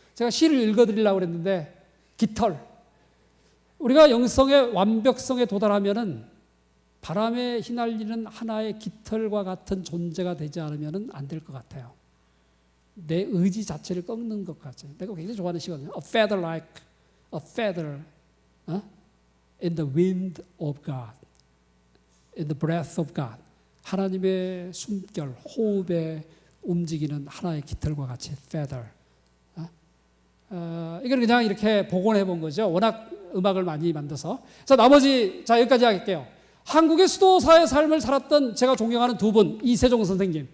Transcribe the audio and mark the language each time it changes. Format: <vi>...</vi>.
<ko>제가 시를 읽어드리려고 그랬는데 깃털. 우리가 영성의 완벽성에 도달하면은 바람에 휘날리는 하나의 깃털과 같은 존재가 되지 않으면 안 될 것 같아요. 내 의지 자체를 꺾는 것 같아요. 내가 굉장히 좋아하는 시거든요.</ko> <en>A feather like a feather in the wind of God, in the breath of God.</en> <ko>하나님의 숨결, 호흡에 움직이는 하나의 깃털과 같이 feather. 이걸 그냥 이렇게 복원해 본 거죠. 워낙 음악을 많이 만들어서. 자, 나머지 여기까지 할게요. 한국의 수도사의 삶을 살았던 제가 존경하는 두 분, 이세종 선생님.</ko>